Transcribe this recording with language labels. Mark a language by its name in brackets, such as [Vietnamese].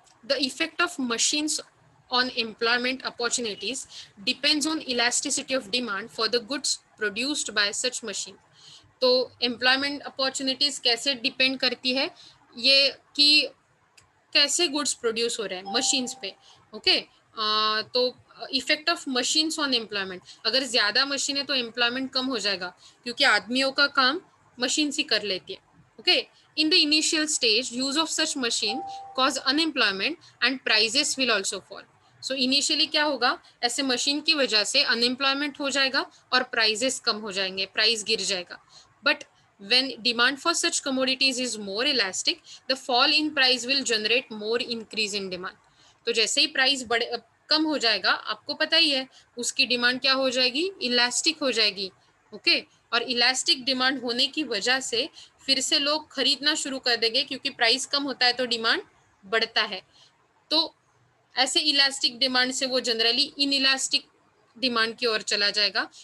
[English] The effect of machines on employment opportunities depends on elasticity of demand for the goods produced by such machine. [Hindi] तो employment opportunities कैसे depend करती है? ये कि कैसे goods produce हो रहे हैं मशीन्स पे. ओके, तो effect of machines on employment. अगर ज़्यादा मशीन है तो एम्प्लॉयमेंट कम हो जाएगा, क्योंकि आदमियों का काम मशीन ही कर लेती है. [English] Okay, in the initial stage use of such machine cause unemployment and prices will also fall. So initially [Hindi] क्या होगा? ऐसे मशीन की वजह से अनएम्प्लॉयमेंट हो जाएगा और प्राइजेस कम हो जाएंगे, प्राइस गिर जाएगा. [English] But when demand for such commodities is more elastic, the fall in price will generate more increase in demand. [Hindi] तो जैसे ही प्राइस कम हो जाएगा, आपको पता ही है उसकी डिमांड क्या हो जाएगी? इलास्टिक हो जाएगी. ओके, और इलास्टिक डिमांड होने की वजह से फिर से लोग खरीदना शुरू कर देंगे, क्योंकि प्राइस कम होता है तो डिमांड बढ़ता है. तो ऐसे इलास्टिक डिमांड से वो जनरली इनइलास्टिक डिमांड की ओर चला जाएगा.